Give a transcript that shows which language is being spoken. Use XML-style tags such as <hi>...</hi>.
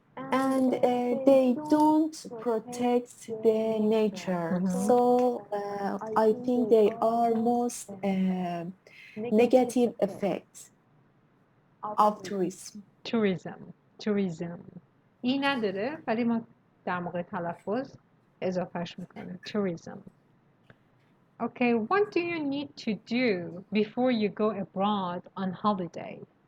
<en>And they don't protect the nature. So I think they are most negative effects of tourism.</en> <fa>این نداره ولی ما در موقع تلفظ اضافهش میکنیم.</fa> <en>tourism. Okay, what do you need to do before you go abroad on holiday?</en>